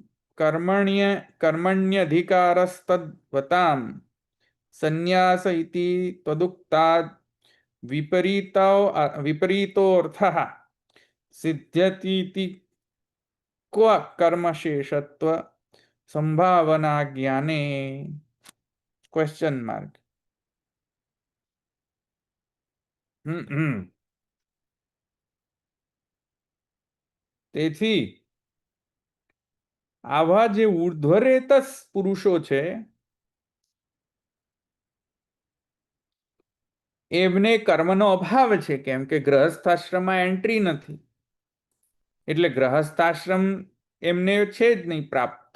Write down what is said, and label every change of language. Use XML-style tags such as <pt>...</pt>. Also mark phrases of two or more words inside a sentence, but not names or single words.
<sa>कर्मण्यधिकारस्तद्वतां संन्यास इति त्वदुक्ताद् विपरीतोऽर्थः सिद्ध्यतीति क्व कर्मशेषत्व संभावना ज्ञाने</sa> <en>question mark.</en> <gu>તેથી આવા જે ઉર્ધ્વરેતસ પુરુષો છે એમને કર્મનો અભાવ છે, કેમ કે ગ્રહસ્થાશ્રમમાં એન્ટ્રી નથી, એટલે ગ્રહસ્થાશ્રમ એમને છે જ નહીં પ્રાપ્ત.</gu>